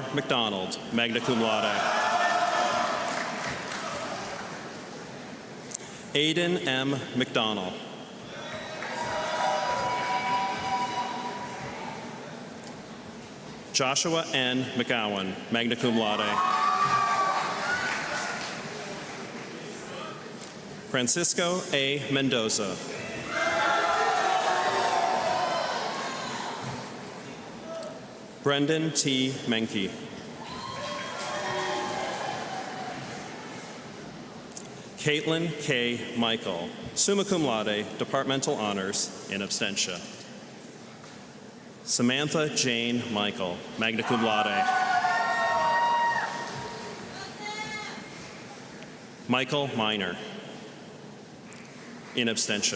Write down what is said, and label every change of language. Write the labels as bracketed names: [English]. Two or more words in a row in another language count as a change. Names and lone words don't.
[English] McDonald, [Latin] magna cum laude. [English] Aiden M. McDonald. Joshua N. McGowan, [Latin] magna cum laude. [English] Francisco A. Mendoza. Brendan T. Menke. Caitlin K. Michael, [Latin] summa cum laude, [English] departmental honors, [Latin] in absentia. [English] Samantha Jane Michael, [Latin] magna cum laude. [English] Michael Miner, [Latin] in absentia.